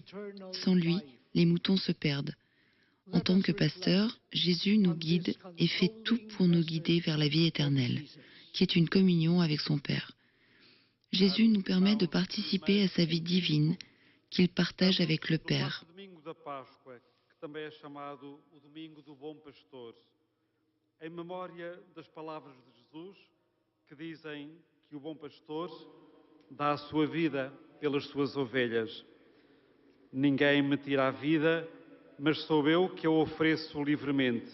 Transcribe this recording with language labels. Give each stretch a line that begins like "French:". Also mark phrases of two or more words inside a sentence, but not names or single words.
French: Sans lui, les moutons se perdent. En tant que pasteur, Jésus nous guide et fait tout pour nous guider vers la vie éternelle, qui est une communion avec son Père. Jésus nous permet de participer à sa vie divine qu'il partage avec le Père.
Portuguese: Em memória das palavras de Jesus, que dizem que o bom pastor dá a sua vida pelas suas ovelhas. Ninguém me tira a vida, mas sou eu que a ofereço livremente.